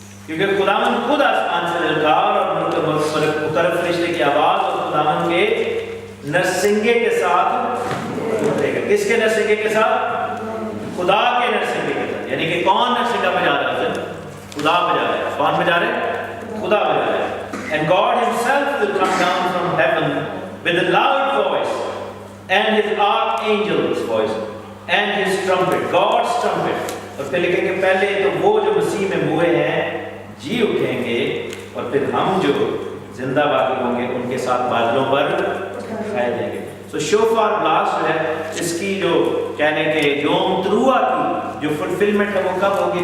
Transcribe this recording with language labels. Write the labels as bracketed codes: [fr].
[hi] क्योंकि खुदावंद खुद आसमान से ललकार और मुकर्रब फरिश्ते की आवाज और खुदावंद के नरसिंगे के साथ उतरेगा। किसके नरसिंगे के साथ? खुदा के नरसिंगे के साथ। यानी कि कौन नरसिंगा बजा रहा है? खुदा बजा रहा है। कौन बजा रहे हैं? खुदा बजा रहा है। [en] And God himself will come down from heaven with a loud voice and his archangel's voice and his trumpet, God's trumpet। [hi] और फिर लिखेंगे पहले तो वो जो मसीह में मुए हैं जी उठेंगे और फिर हम जो जिंदा बाकी होंगे उनके साथ बादलों पर उठाए जाएंगे। तो शोफार ब्लास्ट है, इसकी जो कहने के योम त्रुआ की जो फुलफिलमेंट है वो कब होगी?